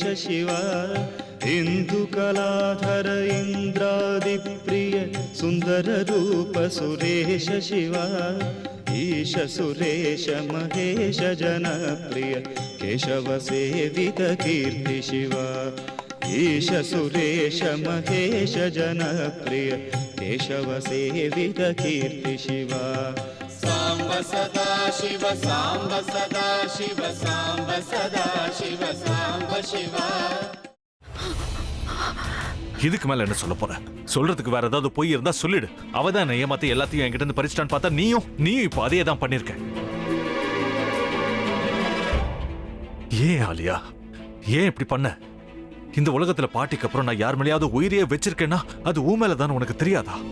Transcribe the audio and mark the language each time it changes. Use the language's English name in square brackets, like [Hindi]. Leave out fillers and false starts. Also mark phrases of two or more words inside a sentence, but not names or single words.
[Sanskrit] शिवा इंदुकलाधर इंद्रादिप्रिय सुंदर रूप सुरेश शिवा ईश सुरेश महेश जनप्रिय केशव सेवित कीर्ति शिवा ईश सुरेश महेश जनप्रिय केशव सेवित कीर्ति शिवा सांब सदा शिव सांब सदा शिव सांब सदा शिव सांब शिवा. [Tamil] இதுக்கு மேல என்ன சொல்ல போற? சொல்றதுக்கு வேற ஏதாவது போய் இருந்தா சொல்லிடு. அவதான் என்ன ஏமாத்தி எல்லாத்தையும் என்கிட்ட இருந்து பறிச்சிட்டான்னு பார்த்தா நீயும் இப்போ அதே தான் பண்ணிருக்க. ஏன் ஆலியா, ஏன் இப்படி பண்ண? இந்த உலகத்துல பாட்டிக்கு அப்புறம் நான் யார் மேலேயாவது உயிரையே வச்சிருக்கேன்னா அது ஊ மேலதான் உனக்கு தெரியாதா?